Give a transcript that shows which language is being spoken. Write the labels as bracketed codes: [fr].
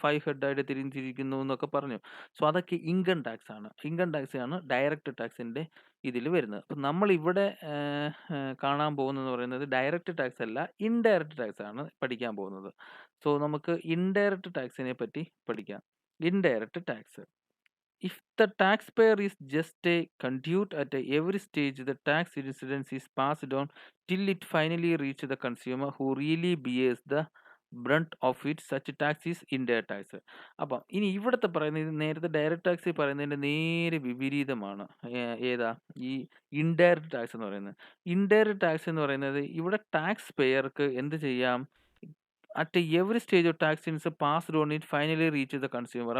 [ml] 5 ഹെഡായിട്ട് തിരിച്ചിരിക്കുന്നു എന്നൊക്കെ പറഞ്ഞു. സോ അതൊക്കെ ഇൻകം ടാക്സ് ആണ്. ഇൻകം ടാക്സ് ആണ് ഡയറക്റ്റ് ടാക്സിന്റെ ഇതിൽ വരുന്നത്. അപ്പം നമ്മൾ ഇവിടെ കാണാൻ പോകുന്നതെന്ന് പറയുന്നത് ഡയറക്റ്റ് ടാക്സ് അല്ല, ഇൻഡയറക്റ്റ് ടാക്സ് ആണ് പഠിക്കാൻ പോകുന്നത്. സോ നമുക്ക് ഇൻഡയറക്റ്റ് ടാക്സിനെ പറ്റി പഠിക്കാം. Indirect tax. [en] If the taxpayer is just a conduit at every stage, the tax incidence is passed on till it finally reaches the consumer who really bears the brunt of it. Such tax is indirect tax. [ml] അപ്പം ഇനി ഇവിടുത്തെ പറയുന്നത്, ഇത് നേരത്തെ direct tax പറയുന്നതിൻ്റെ നേരെ വിപരീതമാണ്. ഏതാ ഈ ഇൻഡയറക്റ്റ് ടാക്സ് എന്ന് പറയുന്നത്. ഇൻഡയറക്റ്റ് ടാക്സ് എന്ന് പറയുന്നത് ഇവിടെ ടാക്സ് പെയർക്ക് എന്ത് ചെയ്യാം, [en] At every stage of tax is passed on it finally reach the consumer.